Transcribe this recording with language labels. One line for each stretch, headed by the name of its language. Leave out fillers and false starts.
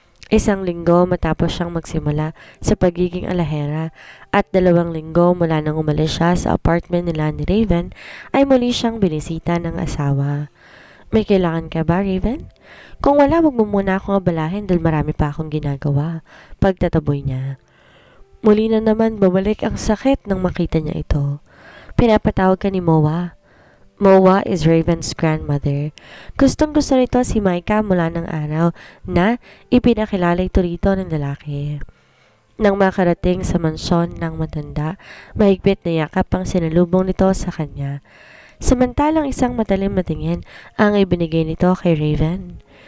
Filipino: 1 linggo matapos siyang magsimula sa pagiging alahera at 2 linggo mula nang umalis siya sa apartment nila ni Raven ay muli siyang binisita ng asawa. May kailangan ka ba, Raven? Kung wala, wag mo muna akong abalahin dahil marami pa akong ginagawa. Pagtataboy niya. Muli na naman bumalik ang sakit nang makita niya ito. Pinapatawag ka ni Moa.
English: Moa is Raven's grandmother.
Filipino: Gustong-gusto nito si Micah mula ng araw na ipinakilala ito rito ng lalaki. Nang makarating sa mansyon ng matanda, mahigpit na yakap ang sinalubong nito sa kanya. Samantalang isang matalim na tingin ang ibinigay nito kay Raven.